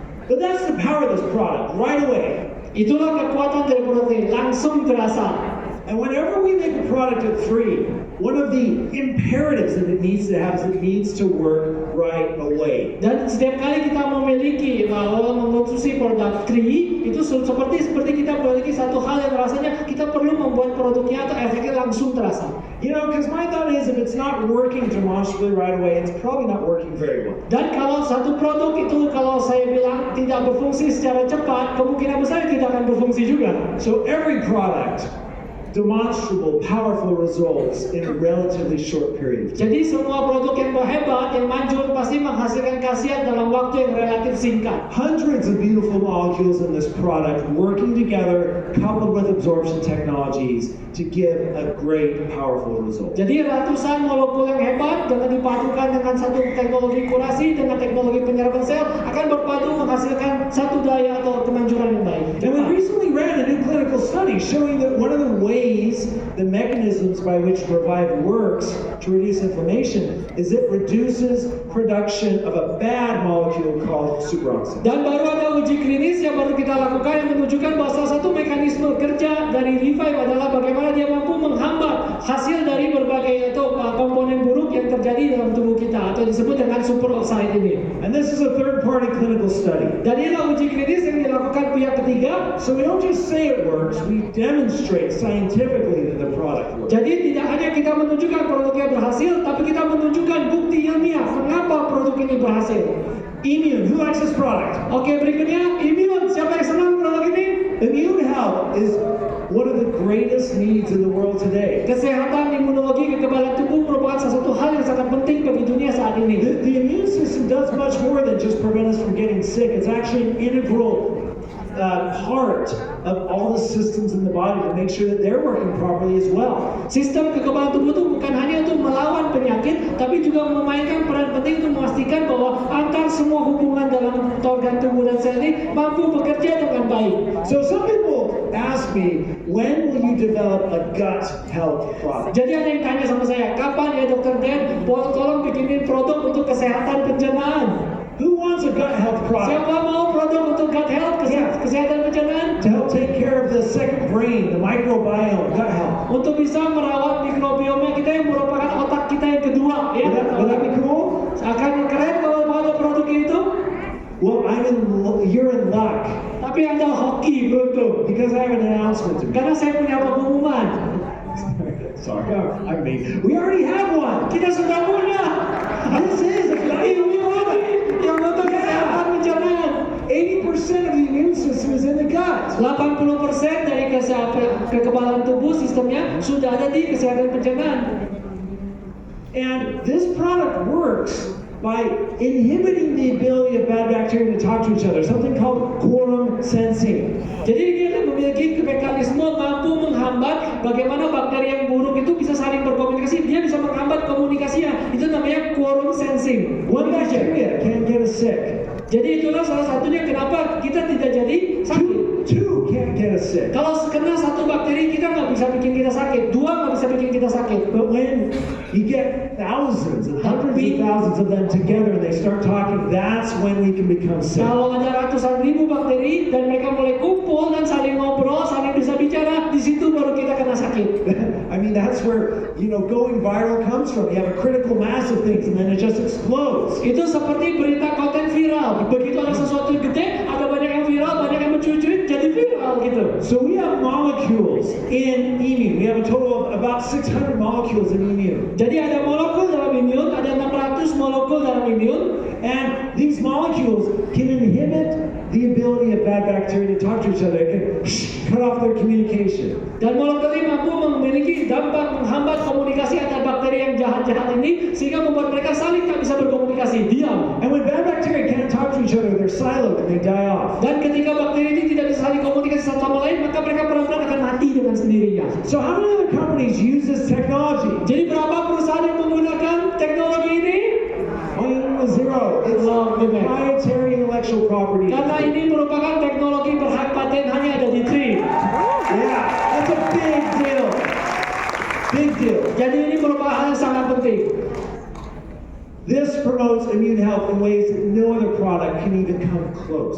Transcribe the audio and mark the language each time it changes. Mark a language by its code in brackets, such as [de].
[en] But that's the power of this product, right away. [id] Itulah kekuatan dari produk ini, langsung terasa. [en] And whenever we make a product at 3, one of the imperatives that it needs to have is it needs to work right away. [id] Dan setiap kali kita memiliki mengkonsumsi produk 3 itu seperti kita memiliki satu hal yang rasanya kita perlu membuat produknya atau efeknya langsung terasa. [en] You know, because my thought is if it's not working demonstrably right away, it's probably not working very well. [id] Dan kalau satu produk itu kalau saya bilang tidak berfungsi secara cepat, kemungkinan besar tidak akan berfungsi juga. [en] So every product, demonstrable, powerful results in a relatively short period of time. [id] Jadi semua produk yang hebat, yang manjur pasti menghasilkan khasiat dalam waktu yang relatif singkat. [en] Hundreds of beautiful molecules in this product working together, coupled with absorption technologies to give a great, powerful result. [id] Jadi ratusan molekul yang hebat dengan dipadukan dengan satu teknologi kurasi dengan teknologi penyerapan sel akan berpadu menghasilkan satu daya atau kemanjuran yang baik. [en] And we recently ran a new clinical study showing that one of the ways, the mechanisms by which Revive works to reduce inflammation is it reduces production of a bad molecule called superoxide. [id] Dan baru ada uji klinis yang baru kita lakukan yang menunjukkan bahwa salah satu mekanisme kerja dari Revive adalah bagaimana dia mampu menghambat hasil dari berbagai atau komponen buruk yang terjadi dalam tubuh kita atau disebut dengan superoxide ini. [en] And this is a third-party clinical study. [id] Dan inilah uji klinis yang dilakukan pihak ketiga. [en] So we don't just say it works, we demonstrate scientifically that the product works. [id] Jadi tidak hanya kita menunjukkan produknya berhasil, tapi kita menunjukkan bukti ilmiah mengapa produk ini berhasil. [en] Immune, who likes this product? [id] Oke, berikutnya immune. Siapa yang senang produk ini? [en] Immune health is one of the greatest needs in the world today. [id] Kesehatan imunologi kekebalan tubuh merupakan salah satu hal yang sangat penting bagi dunia saat ini. [en] The immune system does much more than just prevent us from getting sick. It's actually an integral part of all the systems in the body to make sure that they're working properly as well. [id] Sistem kekebalan tubuh itu bukan hanya untuk melawan penyakit, tapi juga memainkan peran penting untuk memastikan bahwa antar semua hubungan dalam organ tubuh dan sel ini mampu bekerja dengan baik. [en] So some people ask me, when will you develop a gut health product? [id] Jadi ada yang tanya sama saya, kapan ya Dr. Dan, tolong bikinin produk untuk kesehatan pencernaan. [en] Who wants a gut health product? [id] Siapa mau produk untuk [en] gut health, [id] kesehatan pencernaan? [en] To help take care of the second brain, the microbiome, gut health. [id] Untuk bisa merawat mikrobioma kita yang merupakan otak kita yang kedua, ya. [en] Would that be cool? [id] Akan keren kalau mau ada produk itu. [en] Well, you're in luck [id] Tapi Anda hoki beruntung. [en] because I have an announcement to make. [id] Karena saya punya pengumuman. [en] Sorry, I mean, we already have one. [id] Kita sudah punya. [en] This is a [id] Ini untuk kesehatan pencernaan. [en] 80% of the immune system is in the gut. [id] 80% dari kekebalan tubuh sistemnya sudah ada di kesehatan pencernaan. [en] And this product works by inhibiting the ability of bad bacteria to talk to each other, something called quorum sensing. [id] Jadi dia memiliki mekanisme mampu menghambat bagaimana bakteri yang buruk itu bisa saling berkomunikasi. Dia bisa menghambat komunikasinya. Itu namanya quorum sensing. [en] One bacteria can't get us sick. [id] Jadi itulah salah satunya kenapa kita tidak jadi sakit. [en] Two can't get us sick. [id] Kalau kena satu bakteri kita nggak bisa bikin kita sakit, dua nggak bisa bikin kita sakit. [en] But when you get thousands and hundreds of thousands of them together and they start talking, that's when we can become sick. [id] Kalau ada ratusan ribu bakteri dan mereka mulai kumpul dan saling ngobrol, saling bisa bicara, di situ baru kita kena sakit. [en] I mean, that's where, going viral comes from. You have a critical mass of things and then it just explodes. [id] Itu seperti berita konten viral. Begitu ada sesuatu yang gede, ada banyak yang viral, banyak yang mencuit, jadi viral gitu. [en] So we have molecules in immune. We have a total of about 600 molecules in immune. [id] Jadi ada molekul dalam imun, ada 600 molekul dalam imun. [en] And these molecules can inhibit the ability of bad bacteria to talk to each other. It can cut off their communication. [id] Dan molekul ini mampu memiliki dampak menghambat komunikasi antar bakteri yang jahat-jahat ini sehingga membuat mereka saling tak bisa berkomunikasi, diam. [en] And when bad bacteria can't talk to each other, they're siloed and they die off. [id] Dan ketika bakteri ini tidak bisa saling komunikasi satu sama lain, maka mereka pelan-pelan akan mati dengan sendirinya. [en] So how many other companies use this technology? [id] Jadi berapa perusahaan yang menggunakan teknologi ini? [en] Zero. It's proprietary intellectual property. [id] Karena ini merupakan teknologi berhak paten hanya ada di TRI. [en] Yeah, that's a big deal. Big deal. [id] Jadi ini merupakan hal yang sangat penting. [en] This promotes immune health in ways that no other product can even come close.